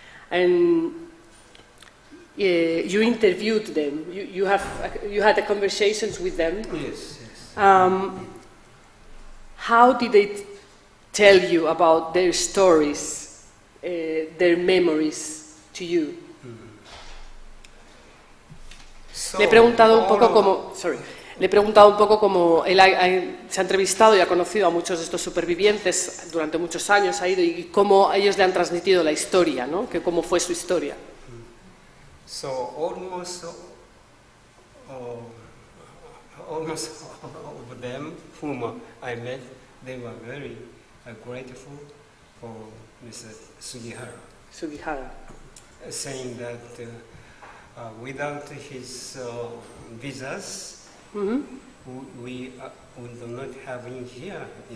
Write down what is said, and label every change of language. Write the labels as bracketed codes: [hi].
[en] And you interviewed them. You had conversations with them. Yes, yes. How did they tell you about their stories, their memories to you? So, [es] Le he preguntado un poco como, le he preguntado un poco como él se ha entrevistado y ha conocido a muchos de estos supervivientes durante muchos años, ha ido, y cómo ellos le han transmitido la historia, ¿no? Que cómo fue su historia. [en] So almost all of them whom I met, they were very grateful for Mr. Sugihara, saying that without his visas, we would not have him here.